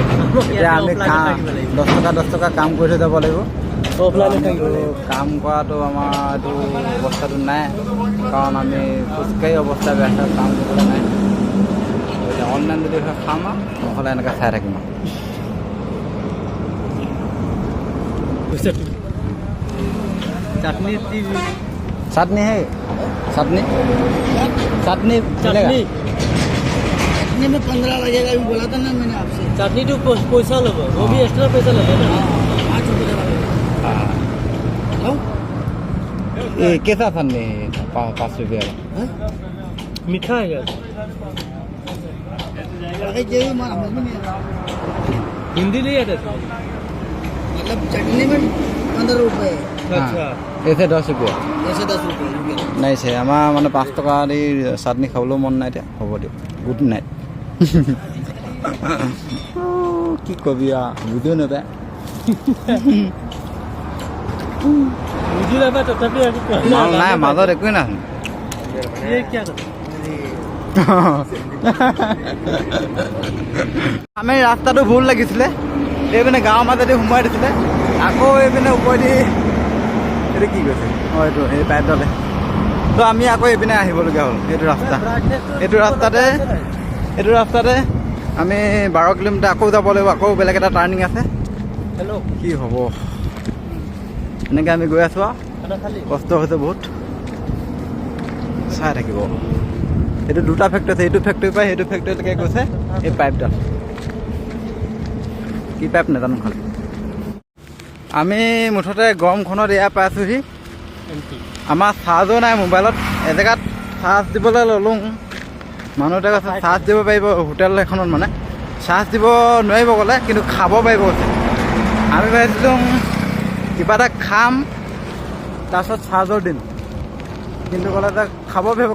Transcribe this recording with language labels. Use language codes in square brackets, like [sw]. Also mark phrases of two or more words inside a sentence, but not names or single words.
[as] এতিয়া আমি 10 টকা কাম কৰি থৈ যাব লাগিব। কাম কৰাটো আমাৰ এইটো অৱস্থাটো নাই, কাৰণ আমি খোজকাঢ়ি অৱস্থা বেয়া আছে, কাম কৰিবলৈ নাই। এতিয়া অনলাইন যদি হয় খাম আৰু নহ'লে এনেকৈ চাই থাকিম আৰু। [hi] चाटनी है, चाटनी चलेगा? चटनी में 15 लगेगा, अभी बोला था ना मैंने आपसे। चाटनी तो पैसा लगो, वो भी एक्स्ट्रा पैसा लगेगा ना। 5 रुपये लगेगा। ये कैसा चाटनी है 5 रुपये का? मीठा है क्या? हिंदी नहीं आता मतलब चटनी में 15 रुपये, अच्छा। ऐसे 10 रुपये ऐसे 10 रुपये। [as] নাই চাই আমাৰ মানে 5 টকা দি চাটনি খাবলৈও মন নাই এতিয়া। হ'ব দিয়ক, [en] good night. [as] কি কবি আৰু বুজিও নাপায়। बुझी रहा तथापि মাল নাই, মাজত একোৱেই নাই। [hi] ये क्या था? [as] আমি ৰাস্তাটো ভুল লাগিছিলে, এইপিনে গাঁৱৰ মাজেদি সোমোৱাই দিছিলে, আকৌ এইপিনে ওপৰেদি এইটো কি কৈছে অঁ এইটো এই পাইপডালে। তো আমি আকৌ এইপিনে আহিবলগীয়া হ'ল। এইটো ৰাস্তাতে আমি 12 কিলোমিটাৰ আকৌ যাব লাগিব, আকৌ বেলেগ এটা টাৰ্ণিং আছে। हेलो কি হ'ব এনেকৈ আমি গৈ আছোঁ আৰু [hi] खाना खाली [as] কষ্ট হৈছে বহুত। চাই থাকিব, এইটো 2টা ফেক্টৰী আছে, এইটো ফেক্টৰীৰ পৰা সেইটো ফেক্টৰীলৈকে গৈছে এই পাইপডাল। কি পাইপ নাজানো খালি। আমি মুঠতে গৰমখনত এয়া পাইছোঁহি। আমাৰ চাৰ্জো নাই মোবাইলত, এজেগাত চাৰ্জ দিবলৈ ল'লোঁ, মানুহ এটা কৈছে চাৰ্জ দিব পাৰিব হোটেল এখনত মানে চাৰ্জ দিব নোৱাৰিব ক'লে কিন্তু খাব পাৰিব কৈছে আমি ভাবিছিলোঁ কিবা এটা খাম তাৰপিছত চাৰ্জৰ দিম কিন্তু ক'লে তাক খাব পাৰিব